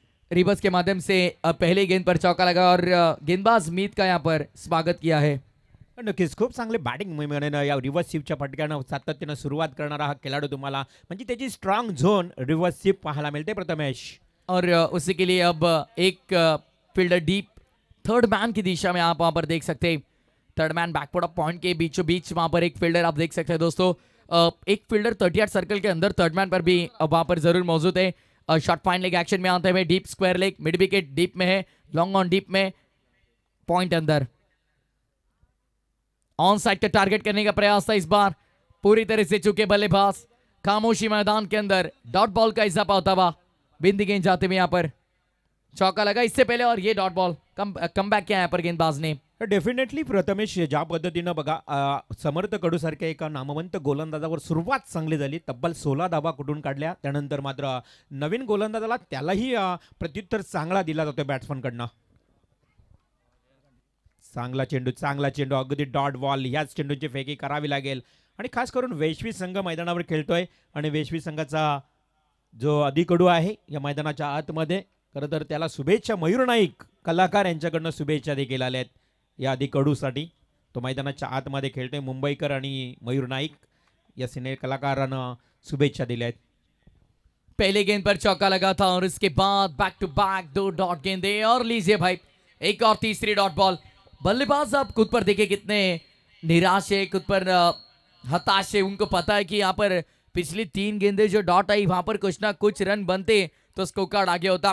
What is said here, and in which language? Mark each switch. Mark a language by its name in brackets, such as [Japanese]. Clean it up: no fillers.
[Hindi] Reverse के माध्यम से पहले गेंद पर चौका लगा और गेंदबाज मीत का यहाँ पर स्वागत किया है. [Marathi] नक्कीच खूप चांगले बॅटिंग मोहिमेने या रिव्हर्स स्वीपच्या फटक्यानं सातत्यानं सुरुवात करणारा हा खेळाडू तुम्हाला म्हणजे त्याची स्ट्रॉंग झोन रिव्हर्स स्वीप पाहायला मिळते प्रथमेश. [Hindi] और उसी के लिए अब एक फील्डर डीप थर्ड मैन की दिशा में आप वहां पर देख सकते हैं. Third man backward of point के बीचों बीच वहां पर एक फील्डर आप देख सकते हैं दोस्तों. एक फील्डर 38 सर्कल के अंदर थर्ड मैन पर भी वहां पर जरूर मौजूद है. शॉर्ट फाइन लेग एक्शन में आते हुए deep square leg, mid wicket deep में है, लॉन्ग ऑन डीप में, पॉइंट अंदर. ऑन साइड का टारगेट करने का प्रयास था इस बार. पूरी तरह से चुके बल्लेबाज. खामोशी मैदान के अंदर डॉट बॉल का इजाफा होता हुआ बिंदी गेंद जाते हुए यहाँ पर चौका लगा इससे पहले और ये डॉट बॉल कम बैक किया यहाँ पर गेंदबाज ने. [Marathi] डेफिनेटली प्रथमेश ज्या पद्धतीनं बघा समर्थ कडूसारख्या एका नामवंत गोलंदाजावर सुरुवात चांगली झाली. तब्बल 16 धावा कुठून काढल्या. त्यानंतर मात्र नवीन गोलंदाजाला त्यालाही प्रत्युत्तर चांगला दिला जातो बॅट्समनकडनं. चांगला चेंडू अगदी डॉट बॉल. ह्याच चेंडूची फेकी करावी लागेल आणि खास करून वेशवी संघ मैदानावर खेळतोय आणि वेशवी संघाचा जो अधिकडू आहे या मैदानाच्या आतमध्ये खरं तर त्याला शुभेच्छा मयूर नाईक कलाकार यांच्याकडनं शुभेच्छा देखील आल्या आहेत या अधिकडूसाठी. तो मैदानाच्या आतमध्ये खेळतोय. मुंबईकर आणि मयूर नाईक या सिने कलाकारांना शुभेच्छा दिल्या आहेत. [Hindi] पहले गेंद पर चौका लगा था और इसके बाद बैक टू बैक 2 डॉट गेंदे और लीजिए भाई एक और तीसरी डॉट बॉल. बल्लेबाज आप खुद पर देखे कितने निराश है, खुद पर हताश है. उनको पता है कि यहाँ पर पिछली 3 गेंदें जो डॉट आई वहां पर कुछ ना कुछ रन बनते तो स्कोर कार्ड आगे होता.